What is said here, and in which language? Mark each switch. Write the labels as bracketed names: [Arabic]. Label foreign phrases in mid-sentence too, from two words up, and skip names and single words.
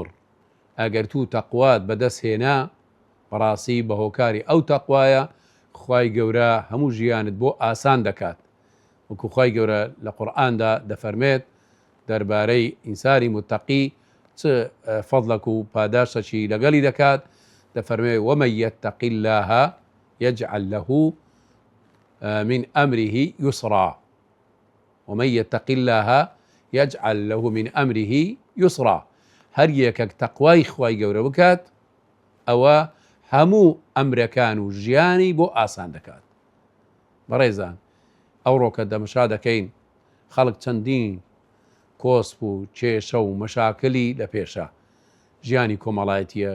[Central Kurdish] ئەگەر تو تەقوات بەدەست هێنا، بەڕاستی بە هۆکاری ئەو تەقوایە خوای گەورە هەموو ژیانت بۆ ئاسان دەکات. وەکو خوای گەورە لە قورئاندا دەفەرمێت دەربارەی ئینسانی متەقی چ فەضڵێک و پاداشتێکی لەگەڵی دەکات، دەفەرمێت [Arabic] ومن یتق الله یجعل له من أمره يسرا. ومن يتق الله يجعل له من أمره يسرا. [Central Kurdish] هەر یەکێک تەقوای خوای گەورە بکات، ئەوە هەموو ئەمرەکان و ژیانی بۆ ئاسان دەکات. بەڕێزان، ئەوڕۆکە دەمەشا دەکەین خەڵک چەندین کۆسپ و کێشە و مەشاکلی لە پێشە، ژیانی کۆمەڵایەتیە،